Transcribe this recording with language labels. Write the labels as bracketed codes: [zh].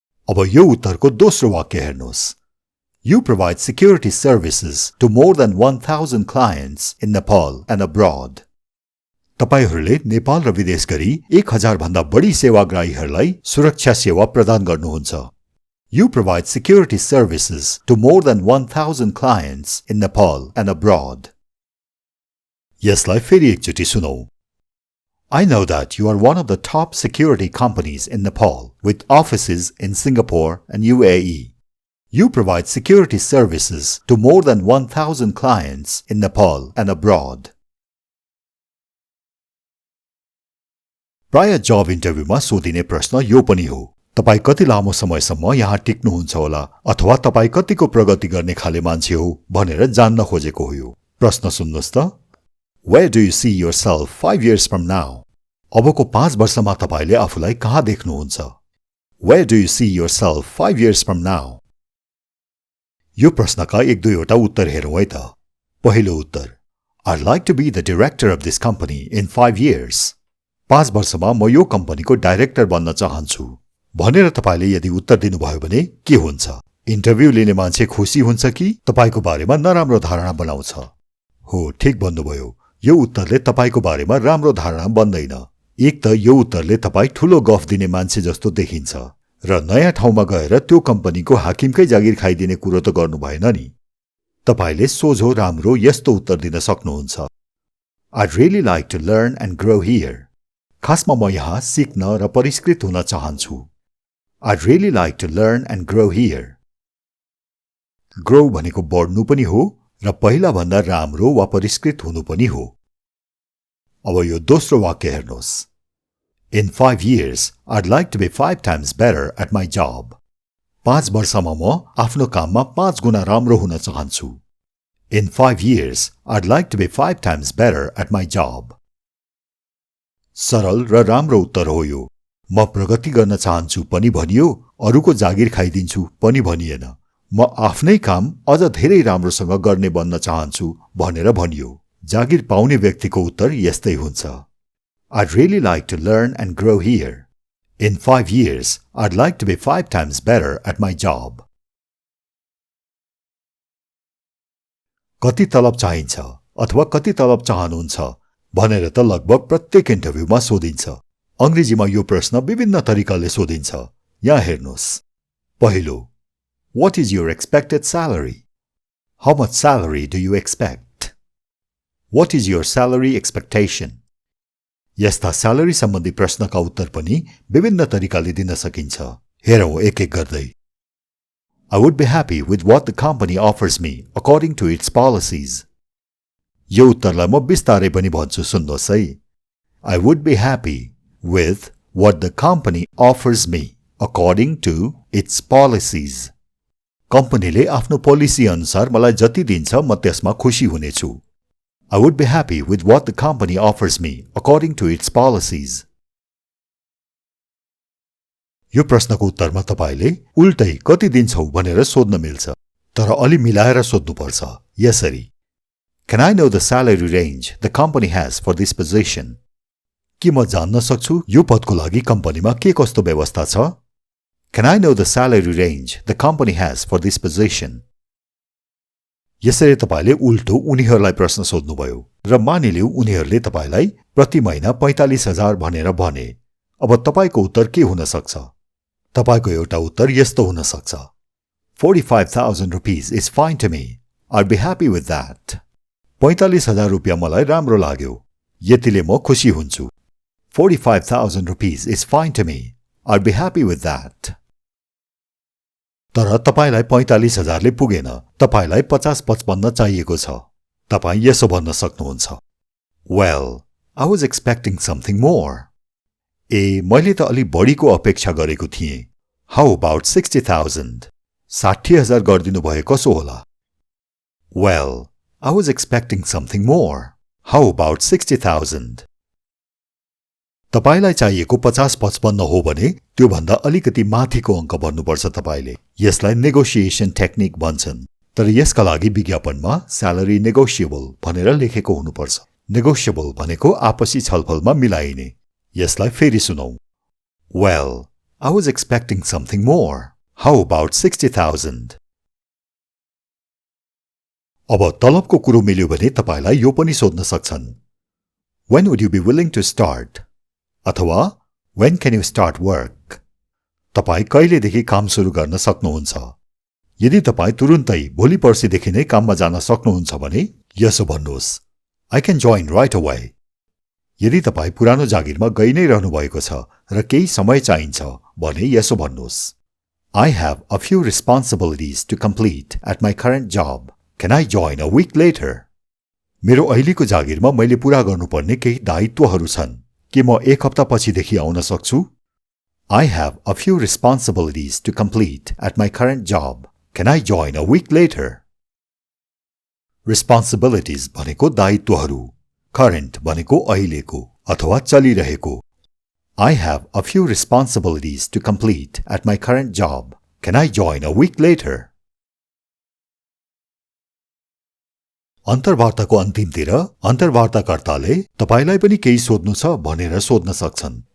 [ne] अब यो उत्तरको दोस्रो वाक्य हेर्नुहोस्. [en] You provide security services to more than 1,000 clients in Nepal and abroad. [ne] तपाईहरुले नेपाल र विदेश गरी 1000 भन्दा बढी सेवाग्राहीहरुलाई सुरक्षा सेवा प्रदान गर्नुहुन्छ. [en] You provide security services to more than 1,000 clients in Nepal and abroad. [ne] यसलाई फेरि एकचोटि सुनौ. [en] I know that you are one of the top security companies in Nepal with offices in Singapore and UAE. You provide security services to more than 1,000 clients in Nepal and abroad. [ne] प्राय जब इन्टरभ्यूमा सोधिने प्रश्न यो पनि हो. तपाई कति लामो समयसम्म यहाँ टिक्नुहुन्छ होला अथवा तपाई कतिको प्रगति गर्ने खाले मान्छे हो भनेर जान्न खोजेको हो यो. प्रश्न सुन्नुहोस् त. [en] Where do you see yourself 5 years from now? [ne] अबको 5 वर्षमा तपाईले आफूलाई कहाँ देख्नुहुन्छ? [en] Where do you see yourself 5 years from now? [ne] यो प्रश्नका एक दुईवटा उत्तर हेरौँ है त. पहिलो उत्तर. [en] I'd like to be the director of this company in 5 years. [ne] 5 वर्षमा म यो कम्पनीको डाइरेक्टर बन्न चाहन्छु भनेर तपाईले यदि उत्तर दिनुभयो भने के हुन्छ? इन्टरभ्यु लिने मान्छे खुसी हुन्छ कि तपाईको बारेमा नराम्रो धारणा बनाउँछ? हो, ठीक भन्नुभयो. यो उत्तरले तपाईको बारेमा राम्रो धारणा बन्दैन. एक त यो उत्तरले तपाई ठूलो गफ दिने मान्छे जस्तो देखिन्छ र नयाँ ठाउँमा गएर त्यो कम्पनीको हाकिमकै जागिर खाइदिने कुरो त गर्नु भएन नि. तपाईले सोझो राम्रो यस्तो उत्तर दिन सक्नुहुन्छ. [en] I'd really like to learn and grow here. [ne] खासमा म यहाँ सिक्न र परिष्कृत हुन चाहन्छु. [en] I'd really like to learn and grow here. [ne] Grow भनेको बढ्नु पनि हो र पहिला भन्दा राम्रो वा परिष्कृत हुनु पनि हो. अब यो दोस्रो वाक्य हेर्नुहोस्. [en] In 5 years, I'd like to be 5 times better at my job. [ne] 5 वर्षमा म आफ्नो काममा 5 गुणा राम्रो हुन चाहन्छु. [en] In 5 years, I'd like to be 5 times better at my job. [ne] सरल र राम्रो उत्तर हो यो. म प्रगति गर्न चाहन्छु पनि भनियो, अरूको जागिर खाइदिन्छु पनि भनिएन. म आफ्नै काम अझ धेरै राम्रोसँग गर्ने बन्न चाहन्छु भनेर भनियो. जागिर पाउने व्यक्तिको उत्तर यस्तै हुन्छ। [en] I'd really like to learn and grow here. In 5 years, I'd like to be 5 times better at my job. [ne] कति तलब चाहिन्छ अथवा कति तलब चाहनुहुन्छ भनेर त लगभग प्रत्येक इन्टरभ्यूमा सोधिन्छ। अंग्रेजीमा यो प्रश्न विभिन्न तरिकाले सोधिन्छ। यहाँ हेर्नुस्। पहिलो, [en] What is your expected salary? How much salary do you expect? What is your salary expectation? [ne] यस्ता स्यालेरी सम्बन्धी प्रश्नका उत्तर पनि विभिन्न तरिकाले दिन सकिन्छ। हेरौं एक एक गर्दै। [en] I would be happy with what the company offers me according to its policies. [ne] यो उत्तरलाई म बिस्तारै पनि भन्छु, सुन्नुहोस् है। [en] I would be happy with what the company offers me according to its policies. [ne] कम्पनीले आफ्नो पोलिसी अनुसार मलाई जति दिन्छ म त्यसमा खुशी हुनेछु। [en] I would be happy with what the company offers me according to its policies. [ne] यो प्रश्नको उत्तरमा तपाईले उल्टै कति दिन्छौ भनेर सोध्न मिल्छ, तर अलि मिलाएर सोध्नुपर्छ। यसरी, [en] Can I know the salary range the company has for this position? [ne] के म जान्न सक्छु यो पदको लागि कम्पनीमा के कस्तो व्यवस्था छ? [en] Can I know the salary range the company has for this position? [ne] यसरी तपाईले उल्टो उनीहरूलाई प्रश्न सोध्नुभयो र मानिलिऊ उनीहरूले तपाईलाई प्रति महिना 45,000 भनेर भने। अब तपाईको उत्तर के हुन सक्छ? तपाईको एउटा उत्तर यस्तो हुन सक्छ। [en] 45,000 rupees is fine to me. I'd be happy with that. [ne] 45,000 रुपैयाँ मलाई राम्रो लाग्यो। यतिले म खुशी हुन्छु। [en] 45,000 rupees is fine to me. I'd be happy with that. [ne] तर तपाईलाई 45,000 ले पुगेन, तपाईलाई 50-55 चाहिएको छ। तपाई यसो भन्न सक्नुहुन्छ। [en] Well, I was expecting something more. [ne] ए, मैले त अलि बढीको अपेक्षा गरेको थिएँ। [en] How about 60,000? [ne] 60,000 गर्दिनु भए कसो होला? [en] Well, I was expecting something more. How about 60,000? [ne] तपाईलाई चाहिएको 50-55 हो भने त्यो भन्दा अलिकति माथिको अंक भन्नुपर्छ तपाईले। यसलाई नेगोसिएसन टेक्निक भन्छन्। तर यसका लागि विज्ञापनमा सैलरी नेगोशिएबल भनेर लेखेको हुनुपर्छ। नेगोशिएबल भनेको आपसी छलफलमा मिलाइने। यसलाई फेरि सुनौ। [en] Well, I was expecting something more. How about 60,000? [ne] अब तलबको कुरो मिल्यो भने तपाईलाई यो पनि सोध्न सक्छन्। [en] When would you be willing to start? [ne] अथवा [en] When can you start work? [ne] तपाई कहिलेदेखि काम सुरु गर्न सक्नुहुन्छ? यदि तपाई तुरुन्तै भोलि पर्सिदेखि नै काममा जान सक्नुहुन्छ भने यसो भन्नुहोस्, [en] I can join right away. [ne] यदि तपाई पुरानो जागिरमा गइ नै रहनु भएको छ र केही समय चाहिन्छ भने यसो भन्नुहोस्, [en] I have a few responsibilities to complete at my current job. Can I join a week later? [ne] मेरो अहिलेको जागिरमा मैले पूरा गर्नुपर्ने केही दायित्वहरू छन्। के म एक हप्ता पछिदेखि आउन सक्छु? [en] I have a few responsibilities to complete at my current job. Can I join a week later? [ne] Responsibilities भनेको दायित्वहरू, current भनेको अहिलेको अथवा चलिरहेको। [en] I have a few responsibilities to complete at my current job. Can I join a week later? [ne] अन्तर्वार्ताको अन्तिमतिर अन्तर्वार्ताकर्ताले तपाईलाई पनि केही सोध्नु छ भनेर सोध्न सक्छन्।